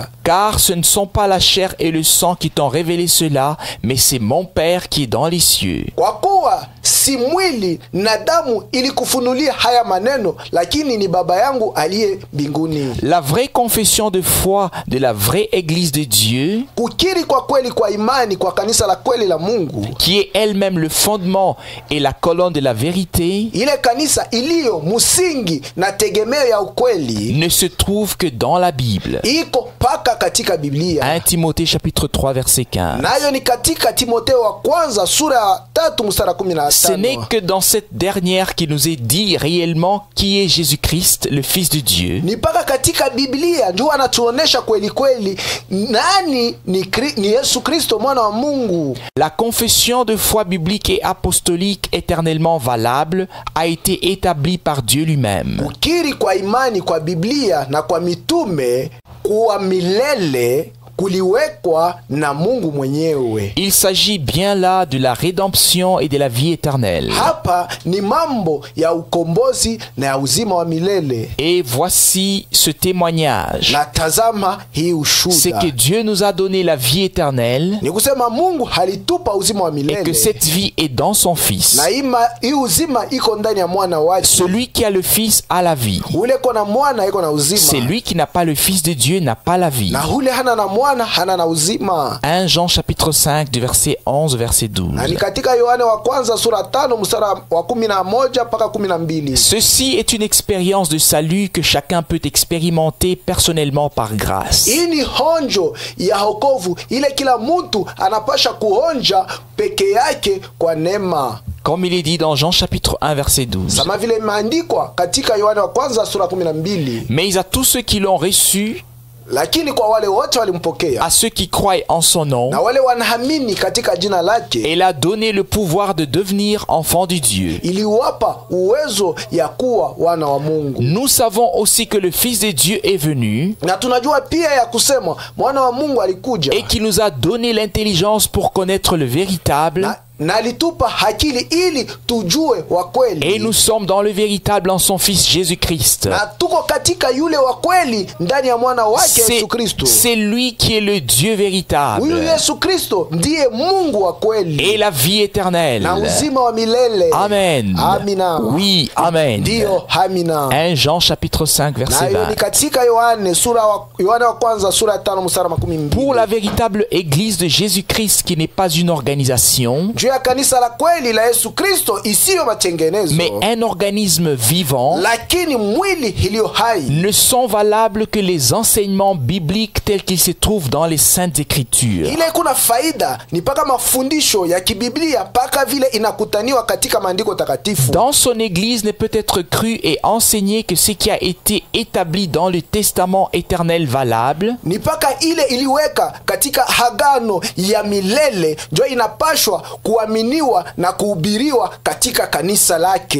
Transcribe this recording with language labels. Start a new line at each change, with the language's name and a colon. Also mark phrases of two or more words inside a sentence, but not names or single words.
French: Car ce ne sont pas la chair et le sang qui t'ont révélé cela, mais c'est mon Père qui est dans les cieux.
Swahili: Kwa kuwa si mwili na damu ilikufunulia haya maneno, lakini ni Baba yangu aliye mbinguni.
French: La vraie confession de foi de la vraie Église de Dieu,
Swahili: Kukiri kwa kweli kwa imani kwa kanisa la kweli la Mungu,
French: qui est elle-même le fondement et la colonne de la vérité,
Swahili: ile kanisa iliyo musingi na tegemeo ya ukweli,
French: ne se trouve que dans la Bible.
Swahili: iko paka katika Biblia.
French: 1 Timothée chapitre 3 verset 15.
Swahili: Nayo ni katika Timotheo wa kwanza sura ya 3 mstari wa
French: Ce n'est
Swahili: 15.
French: que dans cette dernière qu'il nous est dit réellement qui est Jésus-Christ, le Fils de Dieu.
Swahili: Ni paka katika Biblia ndio anatuonesha kweli kweli nani ni Yesu Kristo mwana wa Mungu.
French: La confession de foi biblique et apostolique éternellement valable a été établie par Dieu lui-même.
Swahili: Kukiri kwa imani kwa Biblia na kwa mitume kuwa milele kuliwekwa na Mungu mwenyewe.
French: Il s'agit bien là de la rédemption et de la vie éternelle.
Swahili: Hapa ni mambo ya ukombozi na ya uzima wa milele.
French: Et voici ce témoignage.
Swahili: Na tazama hii
French: C'est
Swahili: ushuhuda.
French: que Dieu nous a donné la vie éternelle
Swahili: Ni kusema Mungu halitupa uzima wa
French: et que
Swahili: milele.
French: cette vie est dans son Fils.
Swahili: Na hii uzima iko ndani ya mwana wake.
French: Celui qui a le Fils a la vie.
Swahili: Ule kona mwana iko na uzima.
French: Celui qui n'a pas le Fils de Dieu n'a pas la vie.
Swahili: Na ule hana na mwana hana na uzima.
French: 1 Jean chapitre 5 du verset 11 au verset 12.
Swahili: Na ni katika Yohane wa kwanza sura 5 mstari wa 11 mpaka 12.
French: Ceci est une expérience de salut que chacun peut expérimenter personnellement par grâce.
Swahili: Hii ni honjo ya wokovu ile kila mtu anapasha kuonja peke yake kwa neema.
French: Comme il est dit dans Jean chapitre 1 verset 12.
Swahili: Kama vile imeandikwa katika Yohane wa kwanza sura 12.
French: Mais à tous ceux qui l'ont reçu,
Swahili: Lakini kwa wale wote walimpokea,
French: à ceux qui croient en son nom,
Swahili: na wale wanaamini katika jina lake,
French: il a donné le pouvoir de devenir enfants de Dieu.
Swahili: iliwapa uwezo ya kuwa wana wa Mungu.
French: Nous savons aussi que le Fils de Dieu est venu
Swahili: Na tunajua pia ya kusema mwana wa Mungu alikuja
French: et qui nous a donné l'intelligence pour connaître le véritable
Swahili: na alitupa akili ili tujue wa kweli.
French: Et nous sommes dans le véritable en son Fils Jésus-Christ.
Swahili: Na tuko katika yule wa kweli ndani ya mwana wake Yesu Kristo.
French: C'est lui qui est le Dieu véritable.
Swahili: Huyu Yesu Kristo ndiye Mungu wa kweli.
French: Et la vie éternelle.
Swahili: Na uzima wa milele.
French: Amen.
Swahili: Amina.
French: Oui, amen.
Swahili: Ndio, amina.
French: 1 Jean chapitre 5 verset 20.
Swahili: Ni katika Yohane wa kwanza sura ya 5 mstari 12.
French: Pour la véritable église de Jésus-Christ qui n'est pas une organisation,
Swahili: juu ya kanisa la kweli la Yesu Kristo isiyo matengenezo,
French: mais un organisme vivant,
Swahili: lakini mwili iliyo hai,
French: ne sont valables que les enseignements bibliques tels qu'ils se trouvent dans les Saintes Écritures.
Swahili: Ile kuna faida ni paka mafundisho ya kibiblia paka vile inakutaniwa katika maandiko takatifu.
French: Dans son église ne peut être cru et enseigné que ce qui a été établi dans le testament éternel valable,
Swahili: ni paka ile iliweka katika agano ya milele ndio inapashwa kuaminiwa na kuhubiriwa katika kanisa lake.